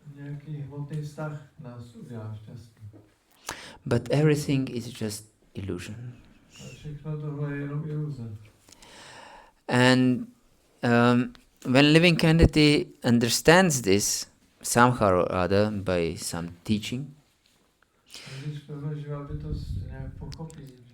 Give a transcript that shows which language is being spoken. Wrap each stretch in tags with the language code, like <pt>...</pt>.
<cs>Nějaký hmotný vztah nás udělá šťastný.</cs> <en>But everything is just illusion.</en> <cs>A všechno tohle je jenom iluze.</cs> <en>And when living entity understands this somehow or other by some teaching,</en> <cs>Když tohle živá bytost nějak pochopí,</cs>